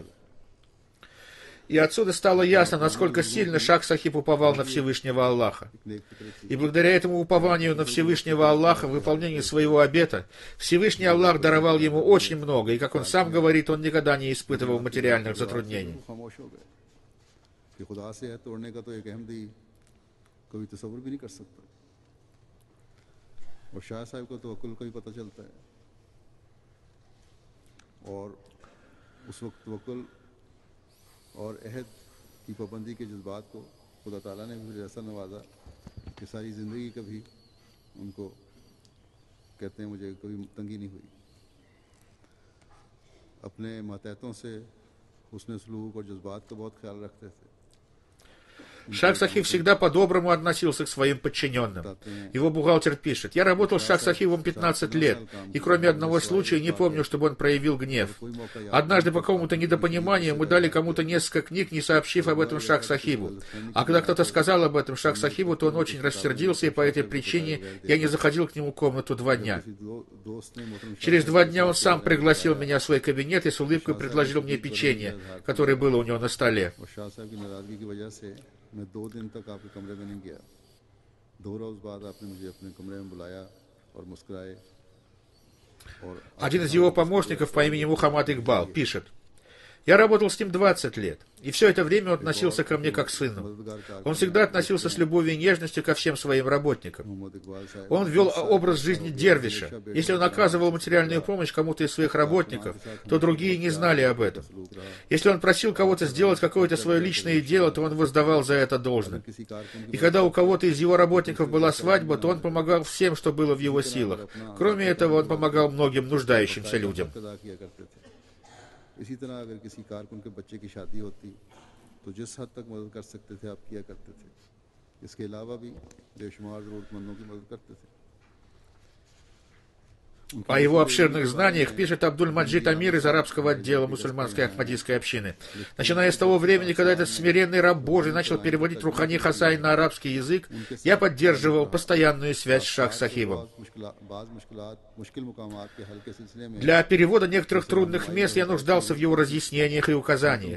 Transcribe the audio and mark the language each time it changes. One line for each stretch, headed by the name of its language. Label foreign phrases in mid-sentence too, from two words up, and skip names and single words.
Russian: И отсюда стало ясно, насколько сильно Шах Сахиб уповал на Всевышнего Аллаха. И благодаря этому упованию на Всевышнего Аллаха, в выполнении своего обета, Всевышний Аллах даровал ему очень много, и, как он сам говорит, он никогда не испытывал материальных затруднений.
Urdu: اور عہد کی پابندی کے جذبات کو خدا تعالیٰ نے بھی ایسا نوازا کہ ساری زندگی کبھی ان کو کہتے ہیں مجھے کبھی تنگی نہیں ہوئی اپنے ماتحتوں سے حسن سلوک اور جذبات کا بہت خیال رکھتے تھے
Russian: Шах Сахиб всегда по-доброму относился к своим подчиненным. Его бухгалтер пишет: «Я работал с Шах Сахибом 15 лет, и кроме одного случая не помню, чтобы он проявил гнев. Однажды по какому-то недопониманию мы дали кому-то несколько книг, не сообщив об этом Шах Сахибу. А когда кто-то сказал об этом Шах Сахибу, то он очень рассердился, и по этой причине я не заходил к нему в комнату 2 дня. Через 2 дня он сам пригласил меня в свой кабинет и с улыбкой предложил мне печенье, которое было у него на столе.
Urdu: میں 2 دن تک آپ کے کمرے میں نہیں گیا 2 روز بعد آپ نے مجھے اپنے کمرے میں بلایا اور مسکرائے اور
Russian: Один из его помощников по имени Мухаммад Игбал пишет: «Я работал с ним 20 лет, и все это время он относился ко мне как к сыну. Он всегда относился с любовью и нежностью ко всем своим работникам. Он вел образ жизни дервиша. Если он оказывал материальную помощь кому-то из своих работников, то другие не знали об этом. Если он просил кого-то сделать какое-то свое личное дело, то он воздавал за это должное. И когда у кого-то из его работников была свадьба, то он помогал всем, что было в его силах. Кроме этого, он помогал многим нуждающимся людям».
Urdu: اسی طرح اگر کسی کارکن کے بچے کی شادی ہوتی تو جس حد تک مدد کر سکتے تھے آپ کیا کرتے تھے اس کے علاوہ بھی بے شمار ضرورت مندوں کی مدد کرتے تھے
Russian: О его обширных знаниях пишет Абдуль-Маджид Амир из арабского отдела мусульманской ахмадийской общины. Начиная с того времени, когда этот смиренный раб Божий начал переводить Рухани Хасайн на арабский язык, я поддерживал постоянную связь с Шах-Сахибом. Для перевода некоторых трудных мест я нуждался в его разъяснениях и указаниях.